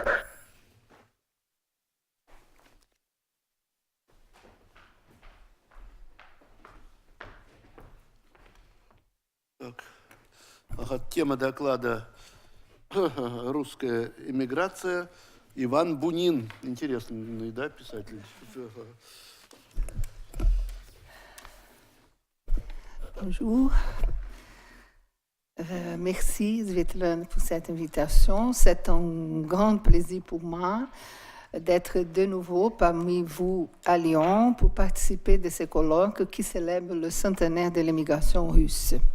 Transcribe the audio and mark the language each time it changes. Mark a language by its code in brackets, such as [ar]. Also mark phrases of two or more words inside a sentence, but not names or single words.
[ru] Так. Ага, тема доклада «Русская эмиграция». Иван Бунин. Интересный, да, писатель? [fr] Bonjour. Merci Svetlana pour cette invitation. C'est un grand plaisir pour moi d'être de nouveau parmi vous à Lyon pour participer de ce colloque qui célèbre le centenaire de l'émigration russe.